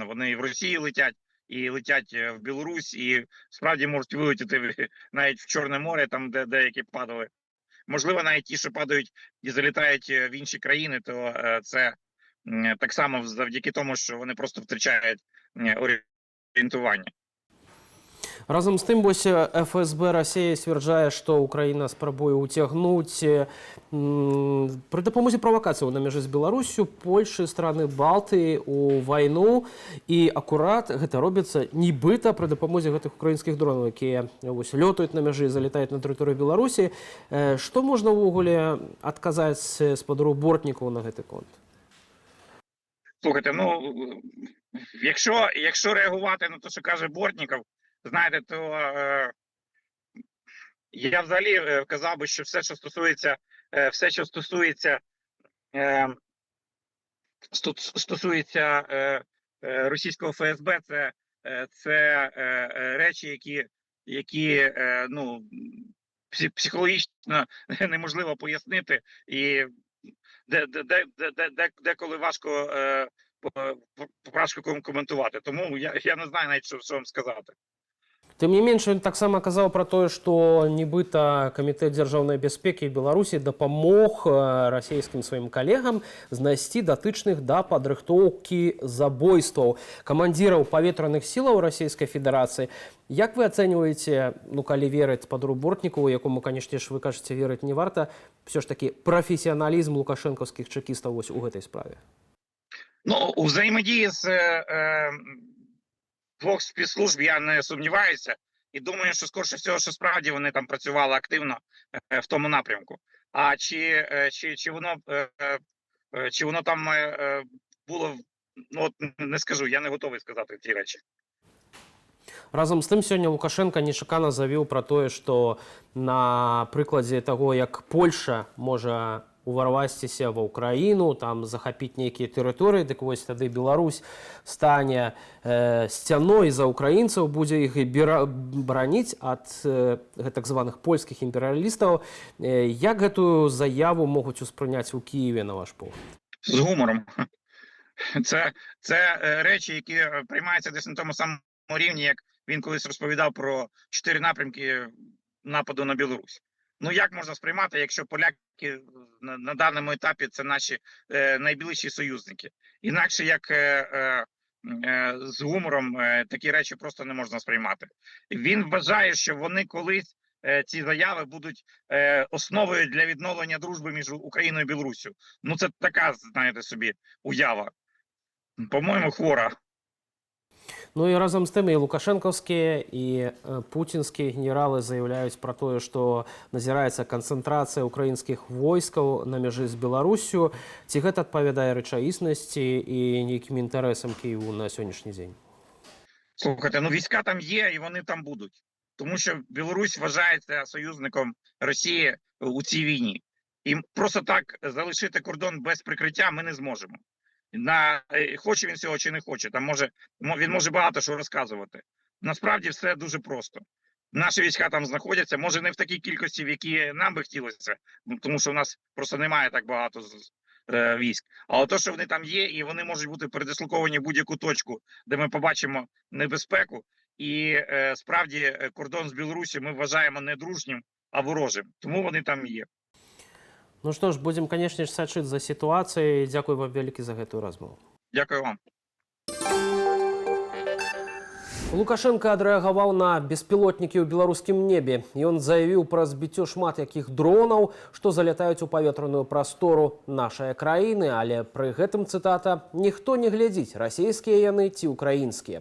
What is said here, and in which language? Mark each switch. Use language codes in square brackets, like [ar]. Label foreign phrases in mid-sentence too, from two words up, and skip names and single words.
[uk] Вони і в Росії летять, і летять в Білорусь, і справді можуть вилетіти навіть в Чорне море, там де деякі падали. Можливо, навіть ті, що падають і залітають в інші країни, то це так само завдяки тому, що вони просто втрачають орієнтування. Разом з тим, [be] вось ФСБ Росії сцвярджае, што Украіна спрабуе ўцягнуць пры дапамозе правакацыяў на мяжы з Беларусю Польшы, страны Балтыі у вайну. І акурат гэта робіцца нібыта пры дапамозе гэтых украінскіх дронаў, якія вось лётаюць на мяжы і залетаюць на тэрыторыю Беларусі. Што можна ўвогуле адказаць спадару Бортнікаву на гэты конт? [uk] Слухайте, ну, якщо реагувати на те, що каже Бортніков, знаєте, то я взагалі казав би, що все, що стосується російського ФСБ, це речі, які ну, психологічно неможливо пояснити, і деколи важко коментувати. Тому я не знаю навіть, що вам сказати. [be] Тым не менш, ён таксама казаў пра тое, што нібыта Камітэт дзяржаўнай бяспекі Беларусі дапамог расійскім сваім калегам знайсці датычных да падрыхтоўкі забойстваў камандзіраў паветраных сілаў Расійскай Федэрацыі. Як вы ацэньваеце, ну, калі верыць спадару Бортнікаву, якому, канешне ж, вы кажаце, верыць не варта, [uk] все ж таки [be] прафесіяналізм лукашэнкаўскіх чэкістаў вось у гэтай справе? [uk] Ну, у взаємодії з двох спецслужб я не сумніваюся. І думаю, що скоріше всього, що справді вони там працювали активно в тому напрямку. А чи воно там було, ну, от не скажу, я не готовий сказати ці речі. Разом з тим, сьогодні [be] Лукашенко нечакана [uk] завів про те, що на прикладі того, як Польща може [be] уварвасціся ва Ўкраіну, там захапіць нейкія тэрыторыі, дык вось тады Беларусь стане сцяной за украінцаў, будзе іх браніць ад так званых польскіх імперыялістаў. Як гэтую заяву могуць успрыняць у Києві, на ваш погляд? [uk] З гумором. Це речі, які приймаються десь на тому самому рівні, як він колись розповідав про 4 напрямки нападу на Білорусь. Ну, як можна сприймати, якщо поляки на даному етапі це наші найближчі союзники? Інакше як з гумором такі речі просто не можна сприймати. Він вважає, що вони колись, ці заяви, будуть основою для відновлення дружби між Україною і Білоруссю. Ну, це така, знаєте собі, уява. По-моєму, хвора. [be] Ну і разом з тим і лукашэнкаўскія і пуцінскія генералы заяўляюць пра тое, што назіраецца канцэнтрацыя украінскіх войскаў на мяжы з Беларуссю. Ці гэта адпавядае рэчаіснасці і нейкім інтарэсам Києву [uk] на сьогоднішній день? Слухайте, ну війська там є і вони там будуть. Тому що Білорусь вважається союзником Росії у цій війні. І просто так залишити кордон без прикриття ми не зможемо. Хоче він цього чи не хоче, він може багато що розказувати. Насправді все дуже просто. Наші війська там знаходяться, може не в такій кількості, в якій нам би хотілося, тому що в нас просто немає так багато військ. Але то, що вони там є, і вони можуть бути передислоковані в будь-яку точку, де ми побачимо небезпеку. І справді кордон з Білорусі ми вважаємо не дружнім, а ворожим. Тому вони там є. [be] Ну што ж, будзем, канешне ж, сачыць за сітуацыяй. Дзякуй вам вялікі за гэтую размову. [uk] Дякую вам. [be] Лукашенко адрэагаваў на беспілотнікі ў беларускім небе. Ён заявіў пра збіццё шмат якіх дронаў, што залятаюць у паветраную прастору нашай краіны, але пры гэтым, цытата, ніхто не глядзіць, расійскія яны ці украінскія.